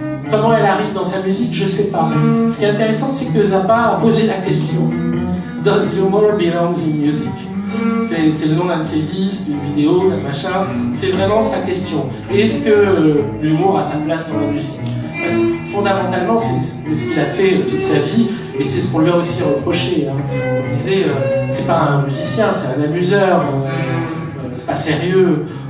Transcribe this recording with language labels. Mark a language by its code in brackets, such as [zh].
[fr] Comment elle arrive dans sa musique, je ne sais pas. Ce qui est intéressant, c'est que Zappa a posé la question. [en] Does humor belong in music? [fr] C'est le nom d'un de ses disques, une vidéo, un machin. C'est vraiment sa question. Est-ce que l'humour a sa place dans la musique? Parce que fondamentalement, c'est ce qu'il a fait toute sa vie, et c'est ce qu'on lui a aussi reproché. Hein. On disait, c'est pas un musicien, c'est un amuseur. C'est pas sérieux.